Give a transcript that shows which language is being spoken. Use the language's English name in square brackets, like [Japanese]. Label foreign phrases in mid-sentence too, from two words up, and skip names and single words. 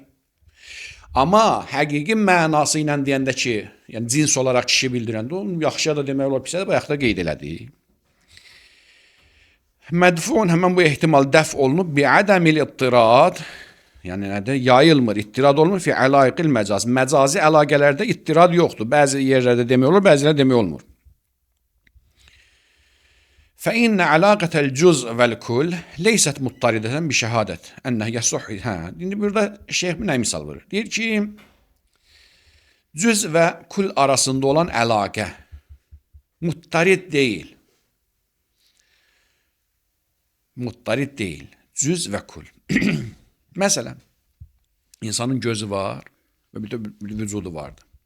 [Azerbaijani] Amma həqiqi mənası ilə deyəndə ki, yəni cins olaraq kişi bildirəndə, onun yaxşıya da demək olar, pisə də bayaqda qeyd elədik. Mədfuun həmən bu ehtimal dəf olunub [Arabic] بعدم الاطراد, [Azerbaijani] yəni nədir? Yayılmır, ittirad olmur [Arabic] في علائق المجاز. [Azerbaijani] Məcazi əlaqələrdə ittirad yoxdur. Bəzi yerlərdə demək olur, bəzilərdə demək olmur. [Arabic] فإن علاقة الجزء والكل ليست مضطردة بشهادة أنه يصح. [Azerbaijani] Şimdi burada şeyh bir misal verir. Deyir ki, cüz və kul arasında olan əlaqə muttarid deyil. Muttarid deyil. Cüz və kul. Məsələn, insanın gözü var və bir də vücudu vardır.